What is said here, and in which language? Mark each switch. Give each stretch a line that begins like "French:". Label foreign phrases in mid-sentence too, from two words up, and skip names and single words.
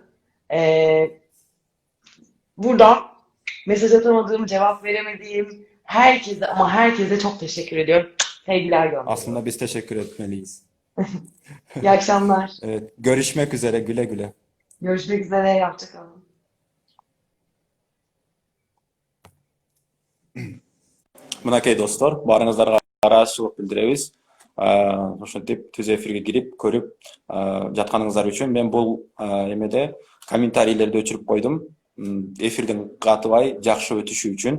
Turkish: Ee, Buradan mesaj atamadığım, cevap veremediğim herkese ama herkese çok teşekkür ediyorum. Sevgiler gönderiyorum. Aslında biz teşekkür etmeliyiz. İyi akşamlar. Evet, görüşmek üzere. Güle güle. Görüşmek üzere. Hoşça kalın.
Kyrgyz: Мынакей достор, баарыңыздарга ыраазычылык билдиребиз. ошентип түз эфирге кирип көрүп жатканыңыздар үчүн мен бул эмеде комментарийлерди өчүрүп койдум. Эфирдин катыбай жакшы өтүшү үчүн.